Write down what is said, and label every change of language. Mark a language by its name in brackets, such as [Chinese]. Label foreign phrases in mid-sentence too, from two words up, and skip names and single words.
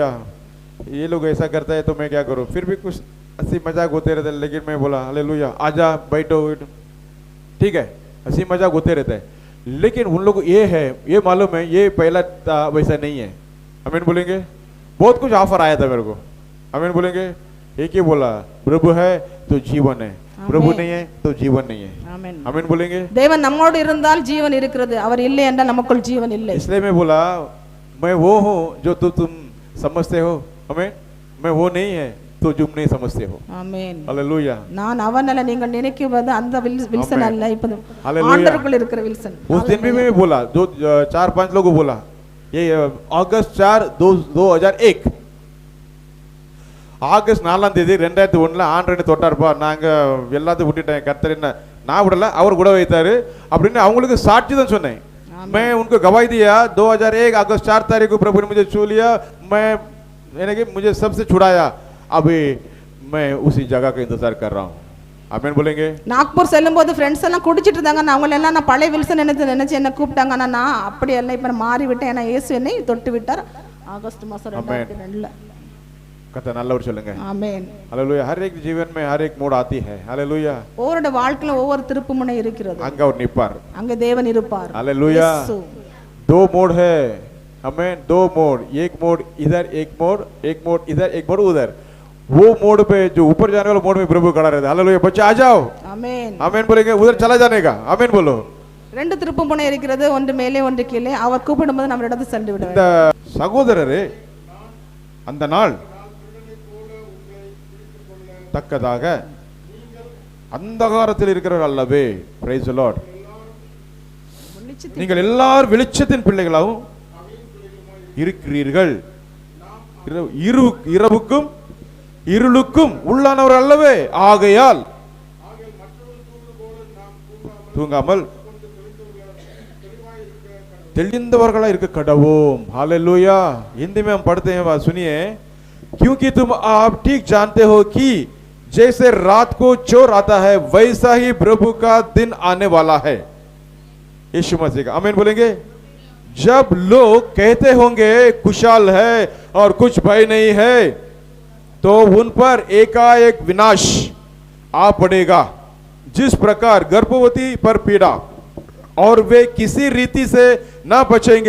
[Hindi] ये लोग ऐसा करता है तो मैं क्या करूँ? फिर भी कुछ हंसी मजाक होते रहते, लेकिन मैं बोला हालेलुया आजा बैठो, ठीक है, हंसी मजाक होते रहता है, लेकिन उन लोग ये है, ये मालूम है ये पहला वैसा नहीं है। आमीन बोलेंगे? बहुत कुछ ऑफर आया था मेरे को। आमीन बोलेंगे? एक ही बोला प्रभु है तो जीवन है, प्रभु नहीं है तो जीवन नहीं है। आमीन बोलेंगे? [Tamil] தேவன் நம்மோடு இருந்தால் ஜீவன் இருக்கிறது, அவர் இல்லை என்றால் நமக்குள் ஜீவன் இல்லை। [Hindi] इसलिए मैं बोला मैं वो हूँ जो तुम समझते हो। आमीन। मैं वो नहीं है तो तुम नहीं समझते हो। आमीन। हालेलुया। [Tamil] நான் அவன் அல்ல, நீங்கள் நினைக்குவது அந்த வில்சன் அல்ல, இப்போ ஆண்டவருக்குள் இருக்கிற வில்சன்। [Hindi] उस दिन भी मैं बोला, जो 4-5 लोगों बोला, ये अगस्त 4 2001 [Tamil] ஆகஸ்ட் 4ஆம் தேதி 2001 ஆண்டவரை தொட்டார்ப்பா, நாங்க எல்லாத்தையும் விட்டுட்டேன், கர்த்தர் என்ன நான் விடல அவர் கூட வைத்தாரு அப்படின்னு அவங்களுக்கு சாட்சி தான் சொன்னேன்। [Hindi] मैं उनको गवाही दिया 2001 अगस्त 4 तारीख को प्रभु ने मुझे छू लिया, मैं यानी कि मुझे सबसे छुड़ाया, अभी मैं उसी जगह का इंतजार कर रहा हूँ। आमीन बोलेंगे? [Tamil] நாக்பூர் செல்லும்போது ஃப்ரெண்ட்ஸ் எல்லாம் குடிச்சிட்டு இருந்தாங்க, அவங்க எல்லாம் நான் பழைய வில்சன் நினைச்சு என்ன கூப்பிட்டாங்க, நான் அப்படி எல்லாம் இப்ப மாறி விட்டேன், ஏன்னா இயேசு என்னை தொட்டு விட்டார் ஆகஸ்ட் மாசம் 2002 கர்த்தர் நல்லவர் சொல்லுங்க। ஆமென்। [Hindi] हालेलुया। हर एक जीवन में हर एक मोड़ आती है। हालेलुया। [Tamil] ஒவ்வொரு வாழ்க்கையில ஒவ்வொரு திருப்புமுனை இருக்கிறது, அங்க அவர் நிப்பார், அங்க தேவன் இருப்பார்। [Hindi] हालेलुया। दो मोड़ है। आमीन। 2 मोड़, एक मोड़ इधर, एक मोड़ इधर, एक मोड़ उधर, वो मोड़ पे जो ऊपर जाने वाला मोड़ में प्रभु खड़ा रहता है। हालेलुया। बच्चे आ जाओ। आमीन। आमीन बोलेंगे? उधर चला जाने का। आमीन बोलो। [Tamil] 2 திருப்புமுனை இருக்கிறது, ஒன்று மேலே ஒன்று கீழே, அவர் கூப்பிடும்போது நம்ம இடத்தை சென்று விட வேண்டும்। இந்த சகோதரரே அந்த நாள் தக்கதாக அந்தகாரத்தில் இருக்கிறவர் அல்லவே। [English] Praise the Lord. [Tamil] நீங்கள் எல்லாரும் வெளிச்சத்தின் பிள்ளைகளாகவும் இருக்கிறீர்கள், இரவுக்கும் இருளுக்கும் உள்ளானவர் அல்லவே, ஆகையால் தூங்காமல் தெளிந்தவர்களா இருக்க கடவோம். [Hindi] हालेलुया. हिंदी में हम पढ़ते हैं, बात सुनिए। क्योंकि तुम आप ठीक जानते हो कि जैसे रात को चोर आता है वैसा ही प्रभु का दिन आने वाला है। यीशु मसीह का आमीन बोलेंगे। जब लोग कहते होंगे खुशहाल है और कुछ भय नहीं है, तो उन पर एकाएक विनाश आ पड़ेगा, जिस प्रकार गर्भवती पर पीड़ा, और वे किसी रीति से ना बचेंगे।